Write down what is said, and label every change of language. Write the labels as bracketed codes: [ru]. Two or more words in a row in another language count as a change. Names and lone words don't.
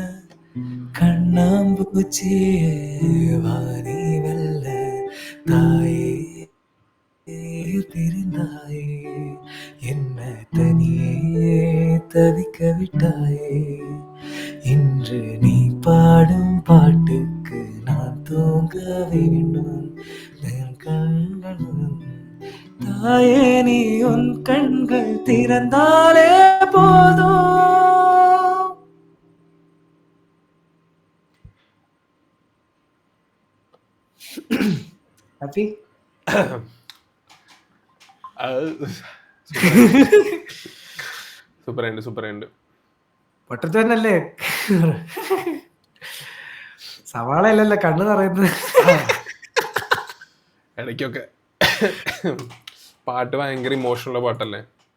[ta] கண்ணாம்பூச்சியே வாரி வெல்ல தாயே பிரிந்தாயே என்ன தனியே தவிக்க விட்டாயே இன்று நீ பாடும் பாட்டுக்கு நான் தூங்க வேண்டும் என் கண்களும் தாயே நீ உன் கண்கள் திறந்தாலே போதும். ஹாப்பி [ml] സൂപ്പർ ഉണ്ട് പൊട്ടത്ത് തന്നെയല്ലേ സവാളയല്ലല്ലോ കണ്ണ് നിറയുന്നത് ഇടയ്ക്കൊക്കെ പാട്ട് ഭയങ്കര ഇമോഷണൽ പാട്ടല്ലേ.